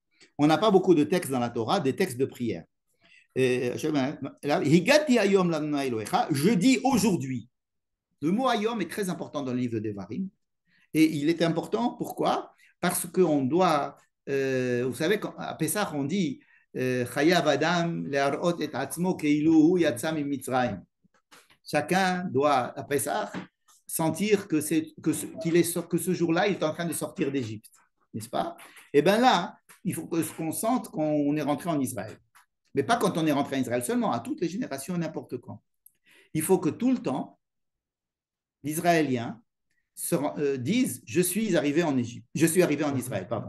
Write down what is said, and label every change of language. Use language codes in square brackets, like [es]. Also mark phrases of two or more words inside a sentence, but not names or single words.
[fr] On n'a pas beaucoup de textes dans la Torah, des textes de prière. Je dis aujourd'hui. Le mot ayom est très important dans le livre de Devarim. Et il est important, pourquoi? Parce qu'on doit, vous savez, à Pessah, on dit [he] חייב אדם להראות את עצמו כאילו יצא מצרים. [fr] Chacun doit, à Pessah, sentir que ce jour-là, il est en train de sortir d'Égypte, n'est-ce pas? Et bien là, il faut qu'on sente qu'on est rentré en Israël. Mais pas quand on est rentré en Israël seulement, à toutes les générations, n'importe quand. Il faut que tout le temps, l'Israélien disent je suis arrivé en Égypte, je suis arrivé en Israël, pardon.